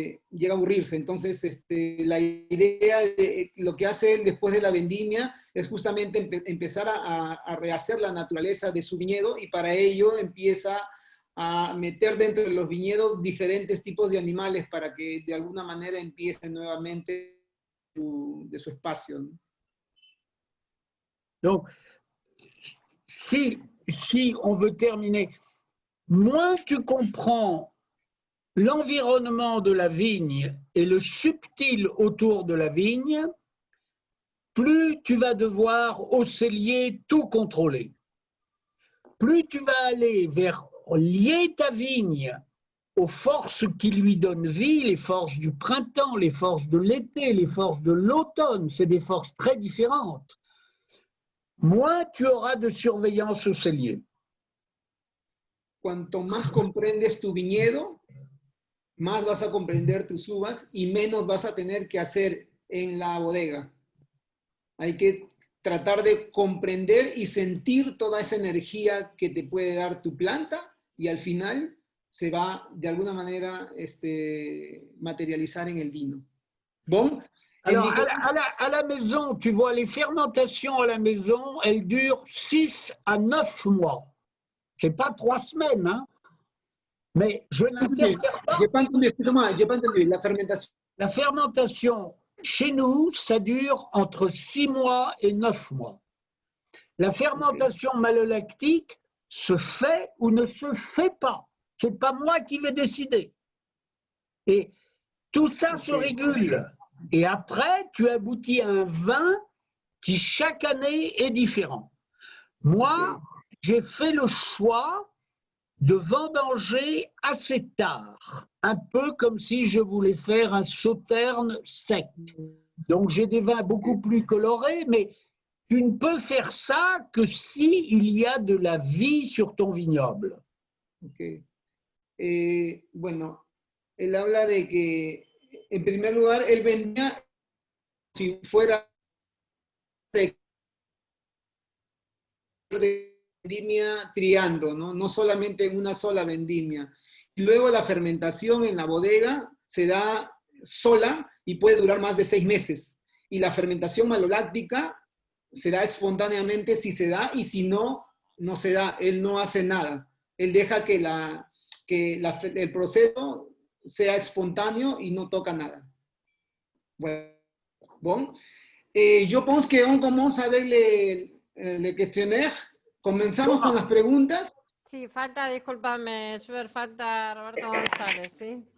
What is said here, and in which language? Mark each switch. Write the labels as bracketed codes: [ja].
[es] Llega a aburrirse. Entonces, la idea de lo que hace él después de la vendimia es justamente empezar a rehacer la naturaleza de su viñedo, y para ello empieza a meter dentro de los viñedos diferentes tipos de animales para que de alguna manera empiece nuevamente de su espacio, ¿no? [fr] Donc, si on veut terminer, moins tu comprends l'environnement de la vigne et le subtil autour de la vigne, plus tu vas devoir au cellier tout contrôler. Plus tu vas aller vers lier ta vigne aux forces qui lui donnent vie, les forces du printemps, les forces de l'été, les forces de l'automne, c'est des forces très différentes, moins tu auras de surveillance au cellier. [es] Cuanto más comprendes tu viñedo, más vas a comprender tus uvas y menos vas a tener que hacer en la bodega. Hay que tratar de comprender y sentir toda esa energía que te puede dar tu planta y al final se va de alguna manera materializar en el vino. [fr] Bon? Alors, à la maison, tu vois, les fermentations à la maison, elles durent 6 à 9 mois. C'est pas 3 semaines, hein? Mais je n'interfère pas. J'ai pas entendu, excuse-moi, j'ai pas entendu. La fermentation. La fermentation, chez nous, ça dure entre 6 mois et 9 mois. La fermentation malolactique se fait ou ne se fait pas. C'est pas moi qui vais décider. Et tout ça se régule. Et après, tu aboutis à un vin qui, chaque année, est différent. Moi, j'ai fait le choix de vendanger assez tard, un peu comme si je voulais faire un sauterne sec. Donc, j'ai des vins beaucoup plus colorés, mais tu ne peux faire ça que si il y a de la vie sur ton vignoble. Ok. [es] Bueno, él habla de que, en primer lugar, él vendía si fuera de vendimia triando, ¿no? No solamente en una sola vendimia. Y luego la fermentación en la bodega se da sola y puede durar más de 6 meses. Y la fermentación maloláctica se da espontáneamente si se da y si no, no se da. Él no hace nada. Él deja que el proceso sea espontáneo y no toca nada. Bueno, bon. [fr] Je pense qu'on commence avec les questionnaires. [es] Comenzamos con las preguntas. Sí, falta, discúlpame, Schubert, falta Roberto González, ¿sí?